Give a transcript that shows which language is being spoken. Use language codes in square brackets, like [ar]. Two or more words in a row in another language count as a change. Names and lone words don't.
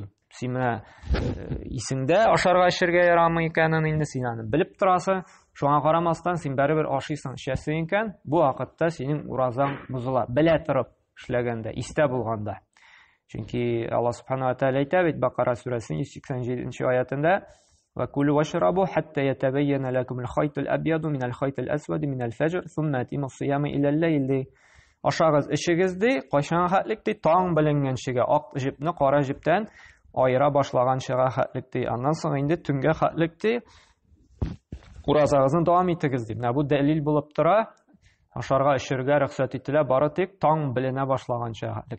[tt] Син менә исеңдә ашарга эчәргә ярамый икәнен инде син аны белеп торасың, шуңа карамастан син барыбер ашыйсың, эчәсең икән, бу вакытта синең уразаң бозыла, белә торып эшләгәндә, истә булганда. Чөнки Аллаһ [ar] سبحانه وتعالى [tt] әйтә бит Бакара сүрәсенең 187 аятында: [ar] "وكلوا واشربوا حتى يتبين لكم الخيط الأبيض من الخيط الأسود من الفجر ثم أتموا الصيام إلى الليل." [tt] Ашагыз, эчегез ди, кайчан хәтлек ди, таң беленгәнчегә, ак җепне кара җептән айыра башлаганчыга хәтлек ди. Аннан соң инде төнгә хәтлек ди, уразагызны дәвам итегез ди. Менә бу дәлил булып тора. Ашарга, эчәргә рөхсәт ителә, бары тик таң беленә башлаганча хәтлек.